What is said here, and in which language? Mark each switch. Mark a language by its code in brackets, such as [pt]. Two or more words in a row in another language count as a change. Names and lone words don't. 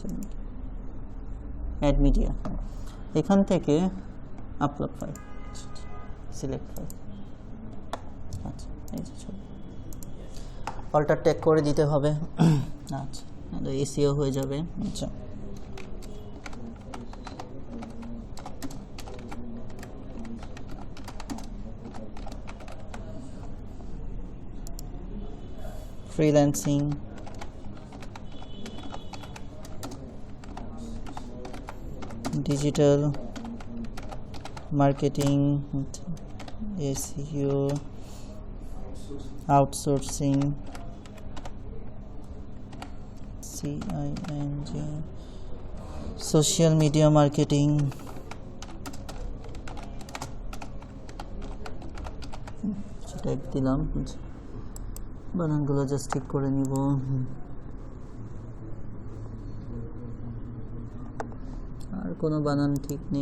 [en] add media, [bn] এখান থেকে [en] upload file, select file. [bn] আচ্ছা, এই যে ছবি, [en] alt tag [bn] করে দিতে হবে। আচ্ছা, এসিও হয়ে যাবে। আচ্ছা, [en] freelancing, digital marketing, SEO, outsourcing, CING, social media marketing, [bn] সেটা দিলাম। বানানগুলো জাস্ট ঠিক করে নিব। আর কোনো বানান ঠিক নেই।